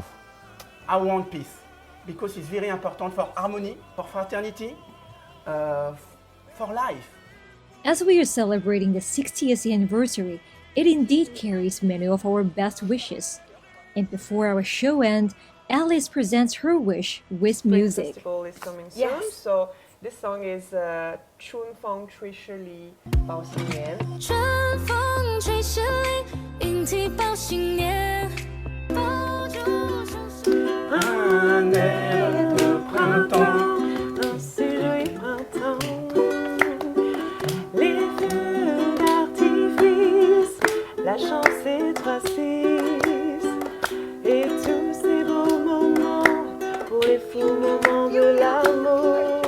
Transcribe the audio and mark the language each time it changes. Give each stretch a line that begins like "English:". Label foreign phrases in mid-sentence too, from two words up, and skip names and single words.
English: I want peace because it's very important for harmony, for fraternity, for life. As we are celebrating the 60th anniversary, it indeed carries many of our best wishes. And before our show ends, Alice presents her wish with Spring music. Festival is coming soon, Yes. so this song is
Chinese: 春风吹十里报新年。春风吹十里，莺啼报新年，爆竹声声。
French: Un air de printemps, un ciel de printemps. Les feux d'artifice, la chance est 3-6. Et tous ces beaux moments, pour les fous moments de l'amour.